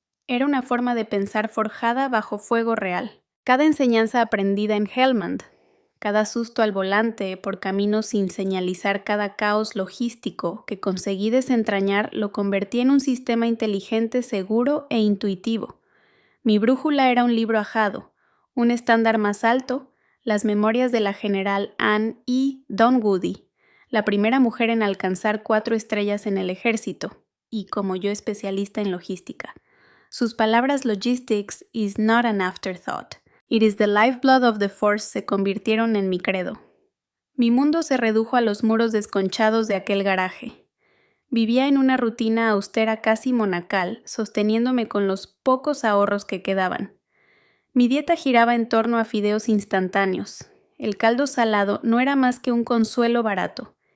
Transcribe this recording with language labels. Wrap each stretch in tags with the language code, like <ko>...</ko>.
<es>Era una forma de pensar forjada bajo fuego real. Cada enseñanza aprendida en Helmand, cada susto al volante por caminos sin señalizar, cada caos logístico que conseguí desentrañar, lo convertí en un sistema inteligente, seguro e intuitivo. Mi brújula era un libro ajado, un estándar más alto, las memorias de la general Anne E. Dunwoody, la primera mujer en alcanzar 4 estrellas en el ejército, y como yo especialista en logística. Sus palabras</es> <en>"logistics is not an afterthought. It is the lifeblood of the force"</en> <es>se convirtieron en mi credo. Mi mundo se redujo a los muros desconchados de aquel garaje. Vivía en una rutina austera casi monacal, sosteniéndome con los pocos ahorros que quedaban. Mi dieta giraba en torno a fideos instantáneos. El caldo salado no era más que un consuelo barato,</es>